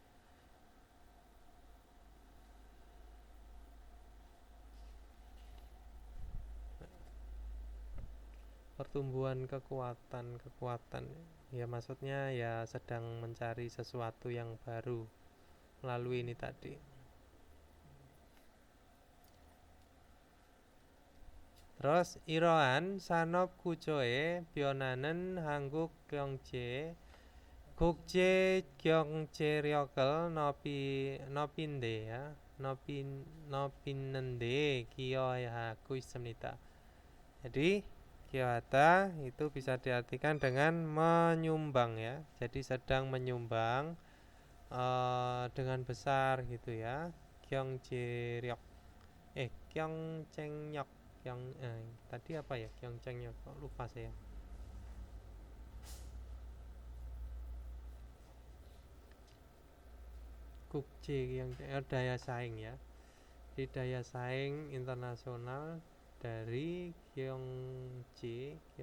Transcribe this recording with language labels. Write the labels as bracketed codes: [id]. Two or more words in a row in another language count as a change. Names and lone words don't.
[id] Pertumbuhan kekuatan ya, maksudnya ya sedang mencari sesuatu yang baru melalui ini tadi. [ko] Terus 이러한 산업 구조의 변화는 한국 경제의 국제 경제력을 높이는데 기여하고 있습니다. [id] jadi 기여하다 itu bisa diartikan dengan menyumbang ya, jadi sedang menyumbang dengan besar gitu ya. [ko] 경제력 경쟁력 [id] tadi apa ya, 경쟁력 lupa saya. 국제 daya saing ya, di daya saing internasional dari Gyeongje